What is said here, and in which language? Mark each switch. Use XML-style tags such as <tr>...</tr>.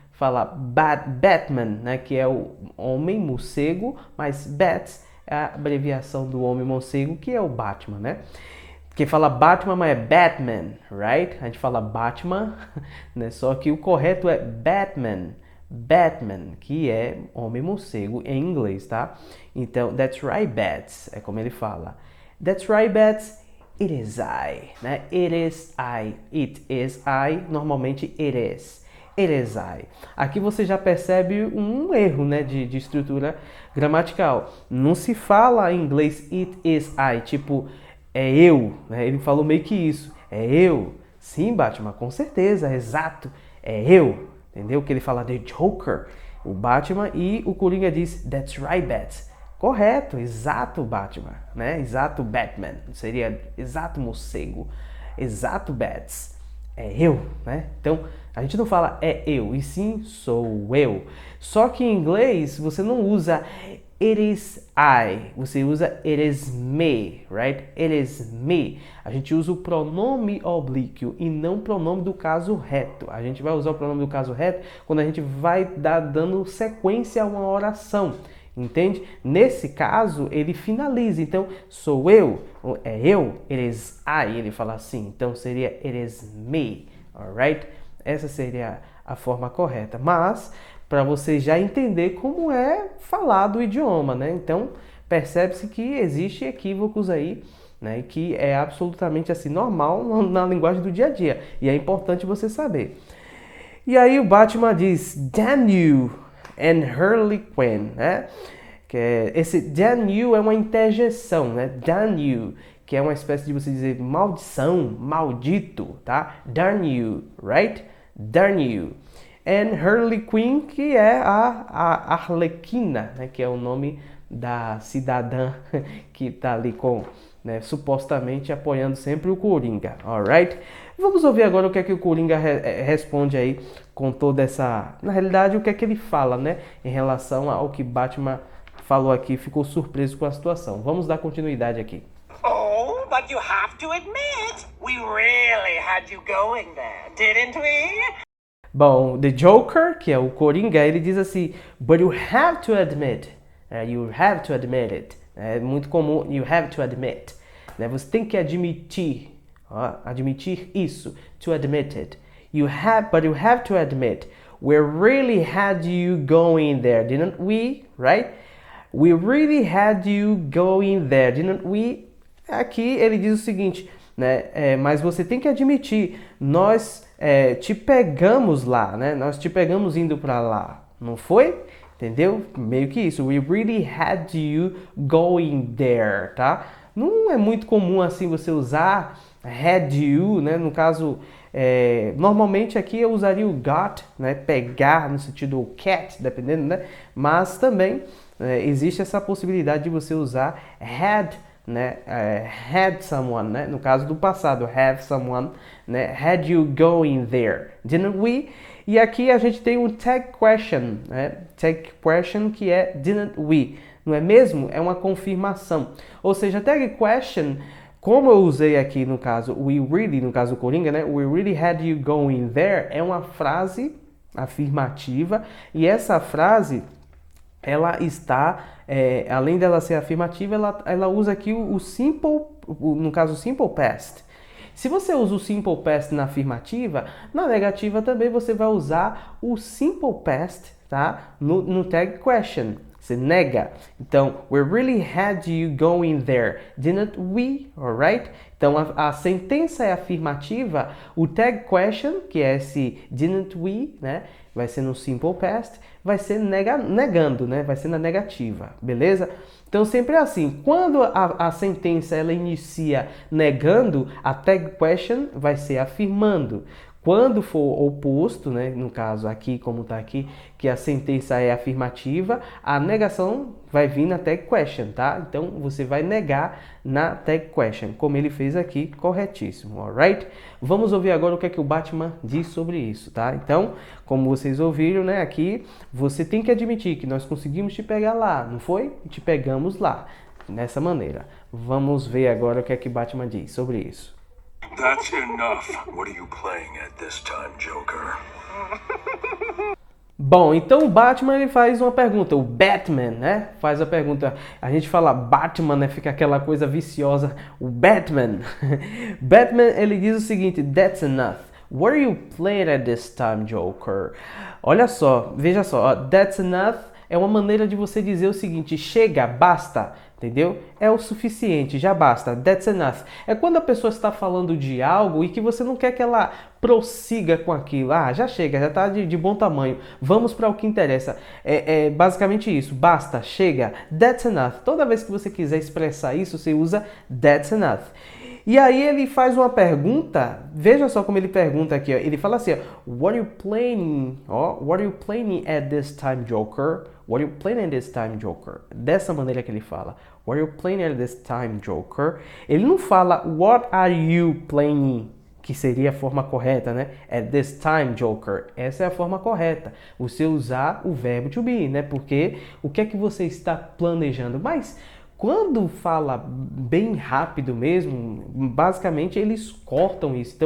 <pt>fala Batman, né, que é o homem morcego, mas Bats é a abreviação do homem morcego, que é o Batman, né? Quem fala Batman, mas é Batman,</pt> <en>right?</en> <pt>A gente fala Batman, né? Só que o correto é Batman. Batman, que é homem morcego em inglês, tá? Então,</pt> <en>that's right,</en> <pt>Bats, é como ele fala.</pt> <en>That's right, Bats, it is I,</en> <pt>né?</pt> <en>It is I, it is I,</en> <pt>normalmente</pt> <en>it is. It is I.</en> <pt>Aqui você já percebe um erro, né, de estrutura gramatical. Não se fala em inglês</pt> <en>it is I,</en> <pt>tipo, é eu, né? Ele falou meio que isso, é eu. Sim, Batman, com certeza, exato, é eu. Entendeu? Que ele fala The Joker, o Batman, e o Coringa diz</pt> <en>That's right, Bats.</en> <pt>Correto, exato, Batman, né? Exato, Batman. Seria exato, morcego. Exato, Bats. É eu, né? Então, a gente não fala é eu, e sim sou eu. Só que em inglês você não usa</pt> <en>it is I,</en> <pt>você usa</pt> <en>it is me, right? It is me.</en> <pt>A gente usa o pronome oblíquo e não o pronome do caso reto. A gente vai usar o pronome do caso reto quando a gente vai dando sequência a uma oração, entende? Nesse caso, ele finaliza. Então, sou eu, é eu,</pt> <en>it is I,</en> <pt>ele fala assim. Então, seria</pt> <en>it is me, alright?</en> <pt>Essa seria a forma correta. Mas, para você já entender como é falado o idioma, né? Então, percebe-se que existe equívocos aí, né? Que é absolutamente assim, normal na linguagem do dia a dia. E é importante você saber. E aí o Batman diz,</pt> <en>damn you and Harley Quinn,</en> <pt>né? Esse</pt> <en>damn you</en> <pt>é uma interjeição, né?</pt> <en>Damn you,</en> <pt>que é uma espécie de você dizer maldição, maldito, tá?</pt> <en>Darn you, right? Darn you. And Harley Quinn,</en> <pt>que é a Arlequina, né? Que é o nome da cidadã que está ali com, né, supostamente apoiando sempre o Coringa,</pt> <en>alright?</en> <pt>Vamos ouvir agora o que é que o Coringa responde aí com toda essa... Na realidade, o que é que ele fala, né? Em relação ao que Batman falou aqui, ficou surpreso com a situação. Vamos dar continuidade aqui.</pt> <en>Oh, but you have to admit, we really had you going there, didn't we?</en> <pt>Bom, The Joker, que é o Coringa, ele diz assim,</pt> <en>but you have to admit, you have to admit it.</en> <pt>É muito comum,</pt> <en>you have to admit.</en> <pt>Né? Você tem que admitir, admitir isso,</pt> <en>to admit it. But you have to admit, we really had you going there, didn't we? Right? We really had you going there, didn't we?</en> <pt>Aqui ele diz o seguinte, né? Mas você tem que admitir, nós te pegamos lá, né? Nós te pegamos indo para lá, não foi? Entendeu? Meio que isso.</pt> <en>We really had you going there,</en> <pt>tá? Não é muito comum assim você usar had you, né? No caso, normalmente aqui eu usaria o got, né? Pegar no sentido cat, dependendo, né? Mas também existe essa possibilidade de você usar had, né?</pt> <en>Had someone,</en> <pt>né? No caso do passado,</pt> <en>have someone,</en> <pt>né?</pt> <en>Had you going there, didn't we?</en> <pt>E aqui a gente tem um tag question, né? Tag question que é</pt> <en>didn't we,</en> <pt>não é mesmo? É uma confirmação. Ou seja, tag question, como eu usei aqui no caso</pt> <en>we really,</en> <pt>no caso do Coringa, né?</pt> <en>We really had you going there,</en> <pt>é uma frase afirmativa e essa frase ela está, além dela ser afirmativa, ela usa aqui o simple, no caso simple past. Se você usa o simple past na afirmativa, na negativa também você vai usar o simple past, tá? No tag question. Você nega. Então,</pt> <en>we really had you going there, didn't we? Alright?</en> <pt>Então, a sentença é afirmativa, o tag question, que é esse didn't we, né? Vai ser no simple past, vai ser negando, né? Vai ser na negativa, beleza? Então, sempre é assim. Quando a sentença ela inicia negando, a tag question vai ser afirmando. Quando for oposto, né, no caso aqui, como está aqui, que a sentença é afirmativa, a negação vai vir na tag question, tá? Então, você vai negar na tag question, como ele fez aqui, corretíssimo,</pt> <en>alright?</en> <pt>Vamos ouvir agora o que é que o Batman diz sobre isso, tá? Então, como vocês ouviram, né, aqui, você tem que admitir que nós conseguimos te pegar lá, não foi? Te pegamos lá, dessa maneira. Vamos ver agora o que é que o Batman diz sobre isso.</pt> <en>That's enough. What are you playing at this time, Joker?</en> <pt>Bom, então o Batman ele faz uma pergunta, o Batman, né? Faz a pergunta. A gente fala Batman, né? Fica aquela coisa viciosa. O Batman. Batman ele diz o seguinte:</pt> <en>That's enough. What are you playing at this time, Joker?</en> <pt>Olha só, veja só.</pt> <en>That's enough</en> <pt>é uma maneira de você dizer o seguinte: chega, basta. Entendeu? É o suficiente, já basta.</pt> <en>That's enough.</en> <pt>É quando a pessoa está falando de algo e que você não quer que ela prossiga com aquilo. Ah, já chega, já está de bom tamanho. Vamos para o que interessa. É basicamente isso. Basta, chega.</pt> <en>That's enough.</en> <pt>Toda vez que você quiser expressar isso, você usa</pt> <en>that's enough.</en> <pt>E aí ele faz uma pergunta, veja só como ele pergunta aqui, ó. Ele fala assim, ó,</pt> <en>What are you playing? What are you playing at this time, Joker? What are you playing at this time, Joker?</en> <pt>Dessa maneira que ele fala.</pt> <en>What are you playing at this time, Joker?</en> <pt>Ele não fala</pt> <en>What are you playing?</en> <pt>Que seria a forma correta, né?</pt> <en>At this time, Joker.</en> <pt>Essa é a forma correta. Você usar o verbo to be, né? Porque o que é que você está planejando? Mas quando fala bem rápido mesmo, basicamente eles cortam isso.</pt>